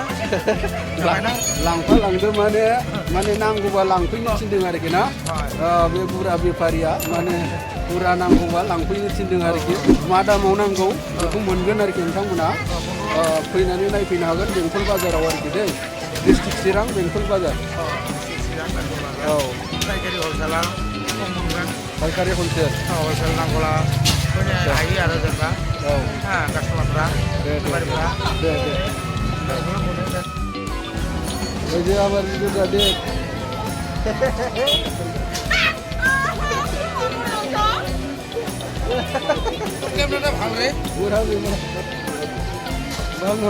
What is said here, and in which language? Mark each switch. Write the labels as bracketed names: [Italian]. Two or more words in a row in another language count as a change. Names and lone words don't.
[Bodo] लांफा लांदो माने नांगौबा लांफैनो थिनदों आरोखि ना बे बुरा बेफारिया माने बुरा नांगौबा लांफैनो थिनदों आरोखि मा दामाव नांगौ बेखौ मोनगोन आरोखि नोंथांमोना फैनानै नायफैनो हागोन बेंटल बाजाराव आरोखि दै डिस्ट्रिक्ट चिरां बेंटल बाजार औ पाइकारि हलसेला खम मोनगोन पाइकारि हलसेल हलसेल नांगौला फैनो हायो आरो जेनेबा कास्टमारफ्रा बेफारिफ्रा [Bangla] ওই যে আবার যেটা দেখ ক্যামেরাটা ভালো রে পুরা ভালো